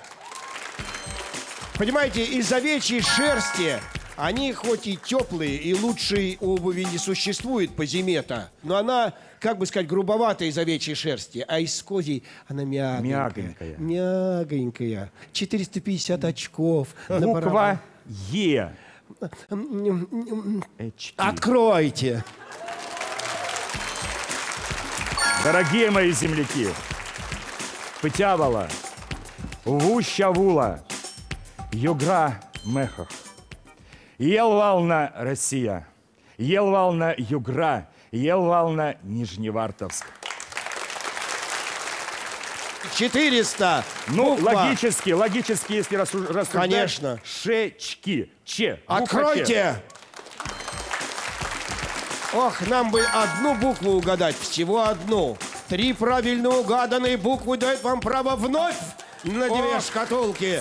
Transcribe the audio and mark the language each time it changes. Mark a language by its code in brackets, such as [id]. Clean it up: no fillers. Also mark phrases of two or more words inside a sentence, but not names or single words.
[ru] Понимаете, из овечьей шерсти они хоть и теплые, и лучшей обуви не существует по зиме-то, но она, как бы сказать, грубоватая из овечьей шерсти, а из козьей она мягонькая. Мягонькая. 450 очков. на Буква барабан. Е. Откройте. Дорогие мои земляки, [kca] Пытявала, Вущавула, Югра Мехах, Елвална Россия, Елвална Югра, Елвална Нижневартовск. [ru] 400. Ну, Буква. логически, если рассуждать. Конечно. Шечки. Че. Буква Откройте. Че. Ох, нам бы одну букву угадать, всего одну. 3 правильно угаданные буквы дают вам право вновь на 2 шкатулки.